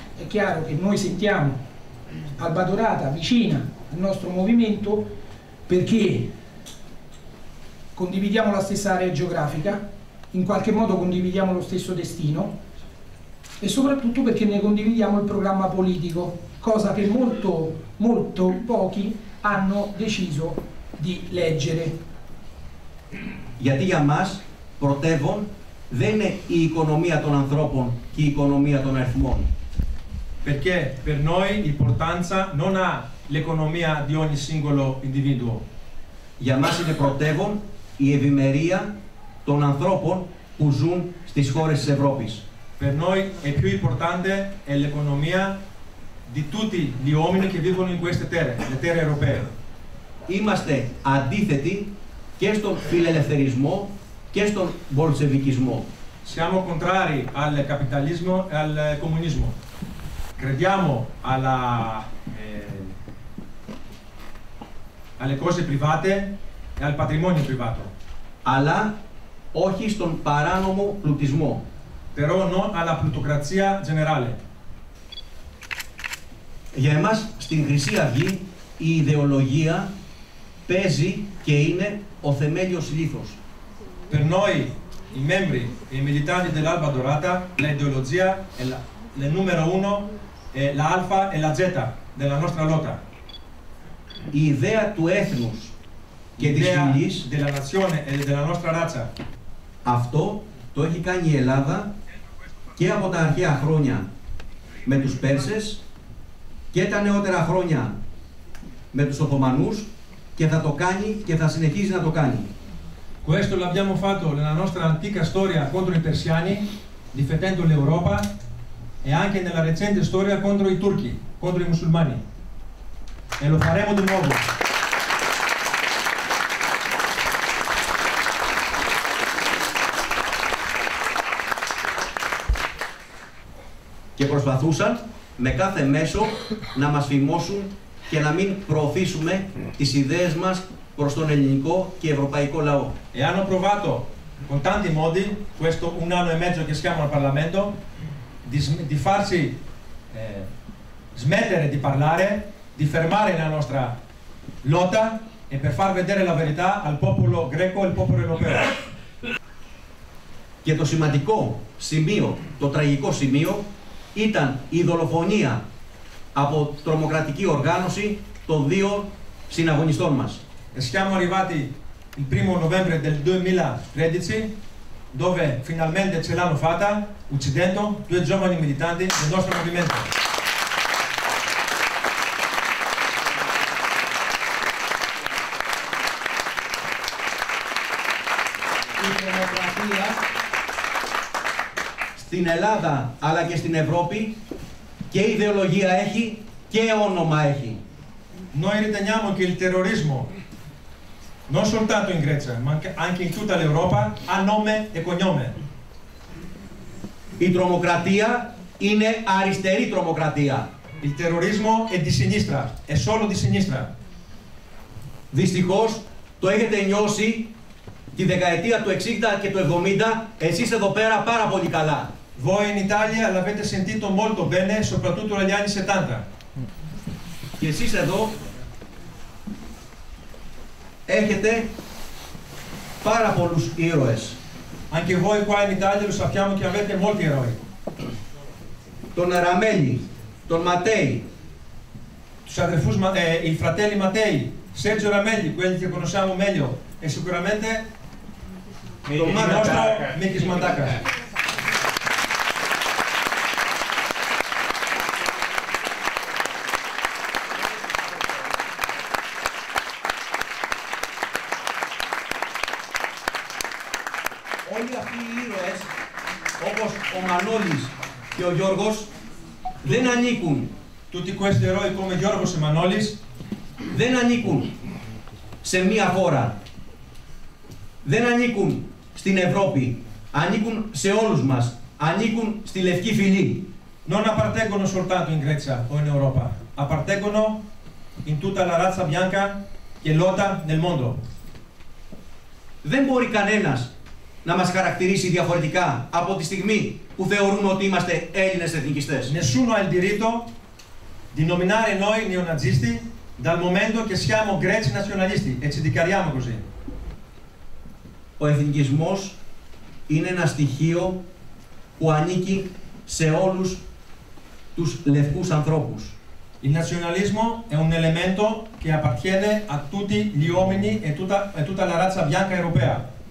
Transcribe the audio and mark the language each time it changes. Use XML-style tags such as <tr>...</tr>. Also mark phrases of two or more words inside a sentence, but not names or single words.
<it>chiaro che noi sentiamo Alba Dorata vicina al nostro movimento perché condividiamo la stessa area geografica, in qualche modo condividiamo lo stesso destino e soprattutto perché ne condividiamo il programma politico, cosa che molto pochi hanno deciso di leggere.</it> <el>Γιατί για μας πρωτεύον δεν είναι η οικονομία των ανθρώπων και η οικονομία των αριθμών.</el> <it>Perché per noi l'importanza non ha l'economia di ogni singolo individuo.</it> <el>Για μας είναι πρωτεύον η ευημερία των ανθρώπων που ζουν στις χώρες της Ευρώπης.</el> <it>Per noi è più importante è l'economia di tutti gli uomini che vivono in queste terre, le terre europee.</it> <el>Είμαστε αντίθετοι και στον φιλελευθερισμό και στον μπολσεβικισμό.</el> <it>Siamo contrari al capitalismo e al comunismo. Crediamo alle cose private e al patrimonio privato.</it> <el>Αλλά όχι στον παράνομο πλουτισμό.</el> <it>Però non alla plutocrazia generale.</it> <el>Για εμάς στην Χρυσή Αυγή η ιδεολογία παίζει και είναι ο θεμέλιος λίθος.</el> <it>Per noi, i membri e i militanti dell'Alba Dorata, l'ideologia è il numero uno, è la alfa e la zeta della nostra lotta.</it> <el>Η ιδέα του έθνους και της φυλής,</el> <it>della nazione e della nostra razza.</it> <el>Αυτό το έχει κάνει η Ελλάδα και από τα αρχαία χρόνια με τους Πέρσες και τα νεότερα χρόνια με τους Οθωμανούς και θα το κάνει και θα συνεχίζει να το κάνει.</el> <it>Questo l'abbiamo fatto nella nostra antica storia contro i persiani, difendendo l'Europa, e anche nella recente storia contro i turchi, contro i musulmani. E lo faremo di nuovo.</it> <el>Και προσπαθούσαν με κάθε μέσο να μας φημώσουν και να μην προωθήσουμε τις ιδέες μας προς τον ελληνικό και ευρωπαϊκό λαό.</el> <it>E hanno provato con tanti modi, questo un anno e mezzo che siamo al Parlamento, di farci smettere di parlare, di fermare la nostra lotta e per far vedere la verità al popolo greco e al popolo europeo.</it> <el>Και το σημαντικό σημείο, το τραγικό σημείο, ήταν η δολοφονία από τρομοκρατική οργάνωση των δύο συναγωνιστών μας.</el> <it>Siamo arrivati il 1° novembre del 2013, dove finalmente ce l'hanno fatta, uccidendo 2 giovani militanti del nostro movimento.</it> <el>Η τρομοκρατία στην Ελλάδα αλλά και στην Ευρώπη και ιδεολογία έχει και όνομα έχει.</el> <it>Noi riteniamo che il terrorismo, non soltanto in Grecia, ma anche in tutta l'Europa, ha nome e cognome.</it> <el>Η τρομοκρατία είναι αριστερή τρομοκρατία.</el> <it>Il terrorismo è di sinistra, è solo di sinistra.</it> <el>Δυστυχώς το έχετε νιώσει τη δεκαετία του 60 και του 70 εσείς εδώ πέρα πάρα πολύ καλά.</el> <it>Voi in Italia l'avete sentito molto bene, soprattutto negli anni 70.</it> <el>Και εσείς εδώ έχετε πάρα πολλούς ήρωες.</el> <it>Anche voi qua in Italia lo sappiamo che avete molti eroi.</it> <el>Τον Αραμέλη, τον Ματέη,</el> <it>I fratelli Mattei, Sergio Ramelli, quelli che conosciamo meglio, e sicuramente il nostro Mikis Mandakas.</it> <el>Όλοι αυτοί οι ήρωες, όπως ο Μανώλης και ο Γιώργος, δεν ανήκουν.</el> <it>Tutti questi eroi come Giorgos e Manolis</it> <el>Δεν ανήκουν σε μία χώρα. Δεν ανήκουν στην Ευρώπη. Ανήκουν σε όλους μας. Ανήκουν στη Λευκή Φυλή.</el> <it>non appartengono soltanto in Grecia o in Europa, appartengono in tutta la razza bianca che lotta nel mondo.</it> <el>Δεν μπορεί κανένας να μας χαρακτηρίσει διαφορετικά από τη στιγμή που θεωρούμε ότι είμαστε Έλληνες εθνικιστές.</el> <it>Nessuno ha il diritto di nominare noi neonazisti dal momento che siamo greci nazionalisti e ci dichiariamo così.</it> <el>Ο εθνικισμός είναι ένα στοιχείο που ανήκει σε όλους τους λευκούς ανθρώπους.</el> <it>Il nazionalismo è un elemento che appartiene a tutti gli uomini e tutta la razza bianca europea.</it>